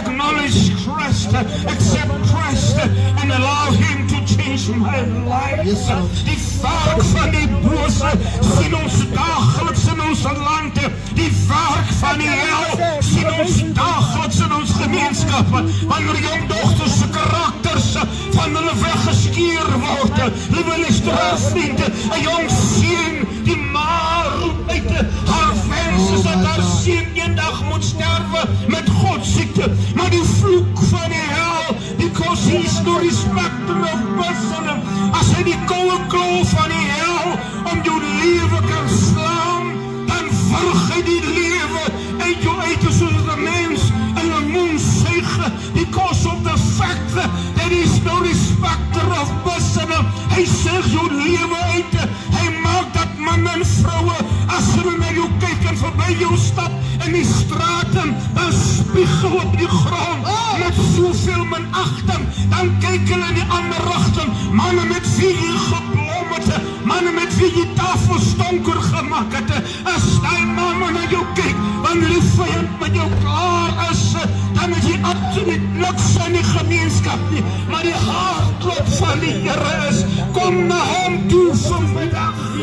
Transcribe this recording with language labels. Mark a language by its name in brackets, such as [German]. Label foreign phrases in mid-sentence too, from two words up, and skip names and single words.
[English] acknowledge Christ, accept Christ, and allow Him to change my life. Yes, Lord. [Afrikaans] Die werk van die bose sien ons dageliks in ons land. Die werk van die hel sien ons dageliks in ons gemeenskappe. Wanneer jong dogters se karakters van hulle weggeskeer word. Liewe luisteraars, 'n jong seun, die ma roep uit haar wens is dat haar seun eendag moet sterwe met godsiekte. Maar die vloek van die hel, [English] because he is no respecter of person, [Afrikaans] as hy die koue kloof van die hel om jou lewe kan slaan, dan vrug hy die lewe uit jou uit soos 'n mens in 'n mond suig, [English] because of the fact that there is no respecter of person. [Afrikaans] Hy suig jou lewe uit, hy maak dat man en vroue, as hulle na jou kyk en verby jou stap in die straat, 'n spiegel op die grond, met soveel minagting, dan kyk hulle in die ander rigting, manne met wie jy geblom het, manne met wie jy tafels donker gemaak het, as die manne na jou kyk, wanneer die vyand met jou klaar is, dan is jy absoluut niks in die gemeenskap nie, maar die hartklop van die Here is, kom na hom toe vanmiddag.